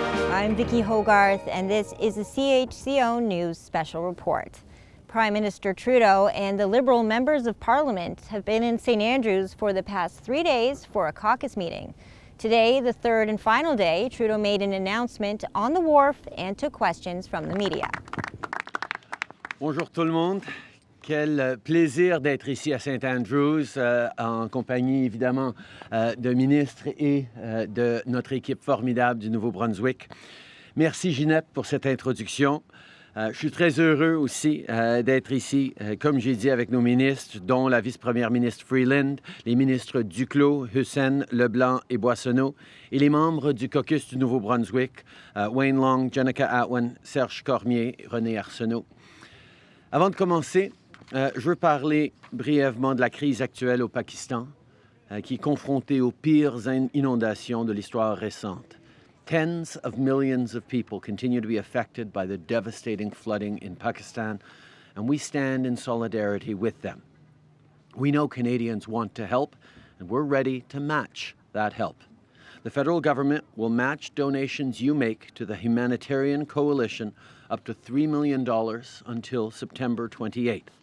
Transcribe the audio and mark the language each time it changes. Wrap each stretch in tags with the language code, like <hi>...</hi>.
<en>I'm Vicki Hogarth, and this is a CHCO News Special Report. Prime Minister Trudeau and the Liberal members of Parliament have been in St. Andrews for the past 3 days for a caucus meeting. Today, the third and final day, Trudeau made an announcement on the wharf and took questions from the media.</en> <fr>Bonjour tout le monde. Quel plaisir d'être ici à St. Andrews en compagnie évidemment de ministres et de notre équipe formidable du Nouveau-Brunswick. Merci Ginette pour cette introduction. Je suis très heureux aussi d'être ici, comme j'ai dit, avec nos ministres, dont la vice-première ministre Freeland, les ministres Duclos, Hussein, Leblanc et Boissonneau, et les membres du caucus du Nouveau-Brunswick, Wayne Long, Jenica Atwin, Serge Cormier, René Arsenault. Avant de commencer, je veux parler brièvement de la crise actuelle au Pakistan, qui est confrontée aux pires inondations de l'histoire récente.</fr> <en>Tens of millions of people continue to be affected by the devastating flooding in Pakistan, and we stand in solidarity with them. We know Canadians want to help, and we're ready to match that help. The federal government will match donations you make to the humanitarian coalition up to $3 million until September 28th.</en>